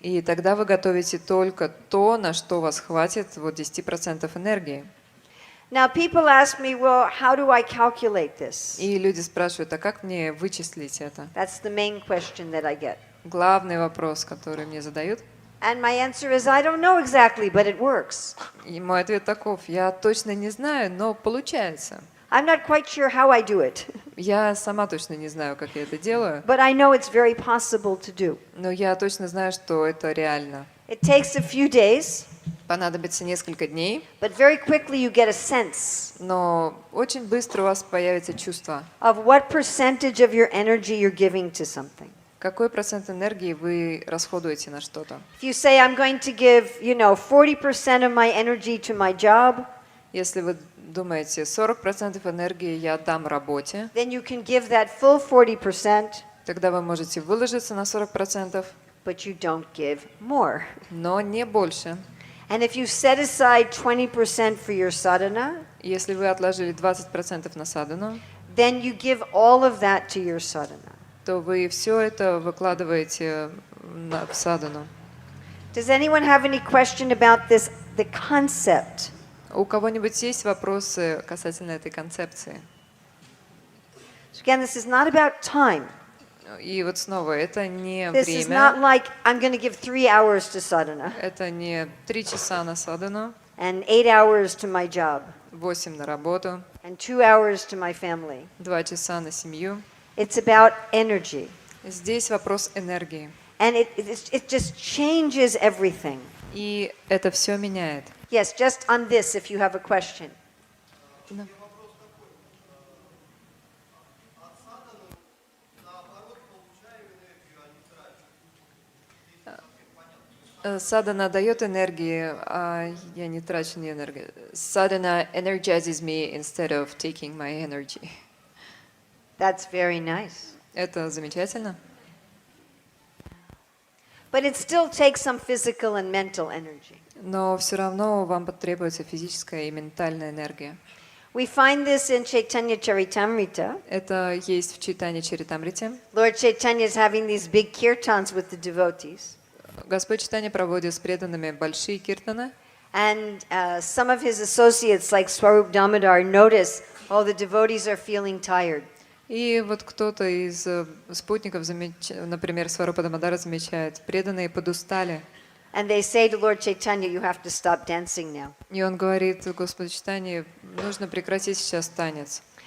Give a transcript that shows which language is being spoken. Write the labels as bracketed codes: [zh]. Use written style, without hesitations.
[ru] И тогда вы готовите только то, на что вас хватит вот 10% энергии. [en] Now, people ask me, well, how do I calculate this? [ru] И люди спрашивают, а как мне вычислить это? [en] That's the main question that I get. [ru] Главный вопрос, который мне задают. [en] And my answer is, I don't know exactly, but it works. [ru] И мой ответ таков: я точно не знаю, но получается. [en] I'm not quite sure how I do it, [ru] Я сама точно не знаю, как я это делаю, [en] but I know it's very possible to do. [ru] но я точно знаю, что это реально. [en] It takes a few days, [ru] Понадобится несколько дней, [en] but very quickly you get a sense [ru] но очень быстро у вас появится чувство, [en] of what percentage of your energy you're giving to something. [ru] какой процент энергии вы расходуете на что-то. [en] If you say, I'm going to give, 40% of my energy to my job, [ru] Если вы думаете, 40% энергии я отдам работе, [en] then you can give that full 40%, [ru] тогда вы можете выложиться на 40%, [en] but you don't give more. [ru] но не больше. [en] And if you set aside 20% for your sadhana, [ru] Если вы отложили 20% на садхану, [en] then you give all of that to your sadhana. [ru] то вы все это выкладываете в садхану. [en] Does anyone have any question about this, the concept? [ru] У кого-нибудь есть вопросы касательно этой концепции? [en] So again, this is not about time. [ru] И вот снова, это не [en] This is not [ru] время, [en] like I'm going to give 3 hours to sadhana [ru] это не 3 часа на садхану, [en] and 8 hours to my job [ru] 8 на работу, [en] and 2 hours to my family. [ru] 2 часа на семью. [en] It's about energy. [ru] Здесь вопрос энергии. [en] And it just changes everything. [ru] И это все меняет. [en] Yes, just on this, if you have a question. [ru] Садхана дает энергии, а я не трачу ни энергии. [en] Садхана energizes me instead of taking my energy. That's very nice. [ru] Это замечательно. [en] But it still takes some physical and mental energy. [ru] Но все равно вам потребуется физическая и ментальная энергия. [en] We find this in Chaitanya Charitamrita. [ru] Это есть в Чайтанья Чаритамрите. [en] Lord Chaitanya is having these big kirtans with the devotees. [ru] Господь Чайтанья проводит с преданными большие киртаны. [en] And some of his associates, like Swarup Damodar, notice, oh, the devotees are feeling tired. [ru] И вот кто-то из спутников, например, Сварупа Дамодара, замечает, преданные подустали. [en] And they say to Lord Chaitanya, you have to stop dancing now. [ru] И он говорит Господу Чайтанье, нужно прекратить сейчас танец.